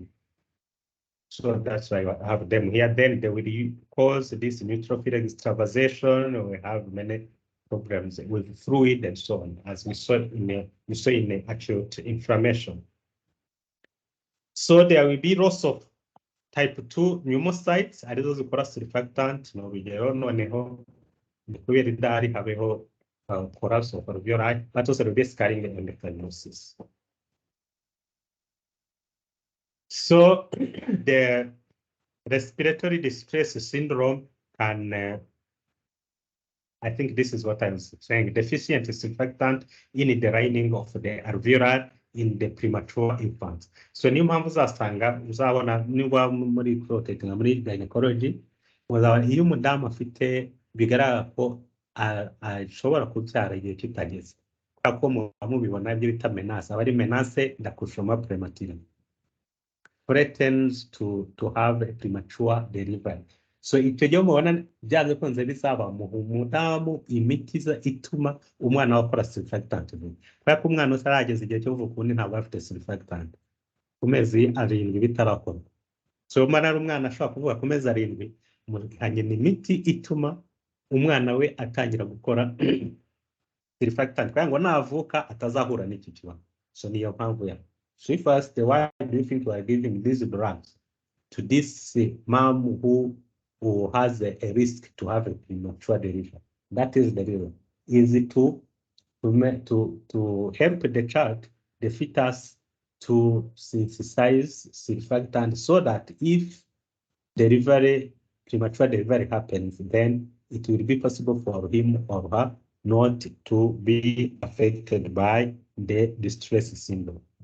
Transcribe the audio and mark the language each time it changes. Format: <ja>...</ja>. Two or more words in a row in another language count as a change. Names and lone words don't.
<en>So that's why I have them here. Then they will cause this neutrophil extravasation. We have many problems with fluid and so on, as we saw in the acute inflammation. So there will be loss of type 2 pneumocytes,</en> <rw>arizo zikora surfactant, ni urugero noneho kubera idahari habeho</rw> <en>collapse of alveoli, but also the scarring and fibrosis. So the respiratory distress syndrome can, I think this is what I was saying, deficient surfactant in the lining of the alveoli in the premature infants.</en> <rw>So niyo mpamvu uzasanga uzabona niba muri protect na muri gynecology, uzabona iyo umudamu afite bigaragara ko ashobora kubyara igihe kitageze, kubera ko mubibona ibyo bita menace, aba ari</rw> <fr>menace d'accouchement prématuré,</fr> <en>threatens to have a premature delivery.</en> <rw>So icyo gihe mubona byanze kunze bisaba umudamu imiti ituma umwana wakora surfactant, kubera ko umwana utarageza igihe cyo kuvuka ubundi ntabwo afite surfactant ku mezi 7 bitarakora. So umwana ari umwana ashobora kuvuga ku mezi 7 mukanyena imiti ituma umwana we atangira gukora surfactant, kugira ngo navuka atazahura n'iki kibazo. So niyo mpamvu ya.</rw> <en>So first, why do you think we are giving these drugs to this mom who has a risk to have a premature delivery? That is the reason. Is it to help the child, the fetus, to synthesize surfactant so that if premature delivery happens, then it will be possible for him or her not to be affected by the distress syndrome.</en>